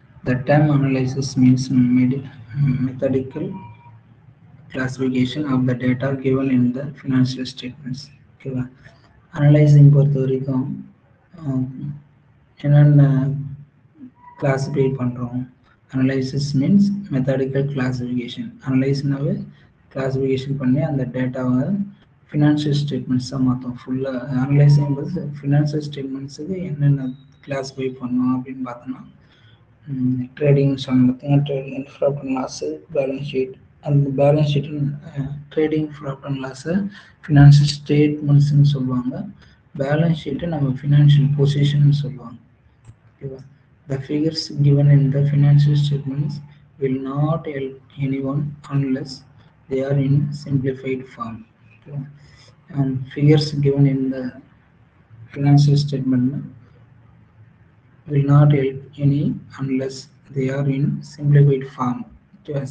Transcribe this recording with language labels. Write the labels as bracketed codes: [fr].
[en] The term analysis means methodical classification of the data given in the financial statements. [ta] ஓகேவா? Analysing பொறுத்த வரைக்கும் என்னென்ன classify பண்ணுறோம். [en] Analysis means methodical classification. [ta] அனலைஸ்னாவே classification பண்ணி அந்த டேட்டாவை ஃபினான்ஷியல் ஸ்டேட்மெண்ட்ஸாக மாற்றோம். ஃபுல்லாக அனலைசிங் போது ஃபினான்ஷியல் ஸ்டேட்மெண்ட்ஸுக்கு என்னென்ன கிளாஸிஃபை பண்ணோம் அப்படின்னு பார்த்தோம்னா, ட்ரேடிங் சொன்ன trading profit and loss, balance sheet. அந்த balance sheet trading profit and லாஸை ஃபினான்ஷியல் ஸ்டேட்மெண்ட்ஸ்ன்னு சொல்லுவாங்க. பேலன்ஸ் ஷீட்டை நம்ம ஃபினான்ஷியல் பொசிஷன் சொல்லுவாங்க. ஓகேவா? [en] The figures given in the financial statements will not help anyone unless they are in simplified form. Okay. Figures given in the financial statement will not help any unless they are in simplified form. Okay.